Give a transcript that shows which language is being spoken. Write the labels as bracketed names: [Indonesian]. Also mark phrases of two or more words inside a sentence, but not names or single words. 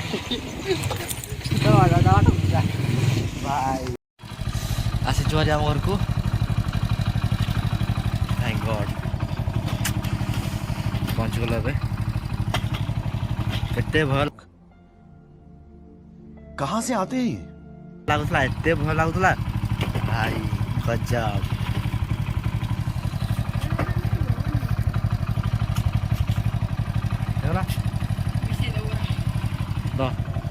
[Odia] भाई ଆସିଛୁ ଭାରି ଆମ ଘରକୁ [English] thank god [Odia] ପହଞ୍ଚିଗଲା ଏବେ କେତେ ଭଲ [Hindi] कहाँ से आते हैं [Odia] ଲାଗୁଥିଲା ଏତେ ଭଲ ଲାଗୁଥିଲା ଭାଇ ଗଜବ ହେଇଗଲା ଦ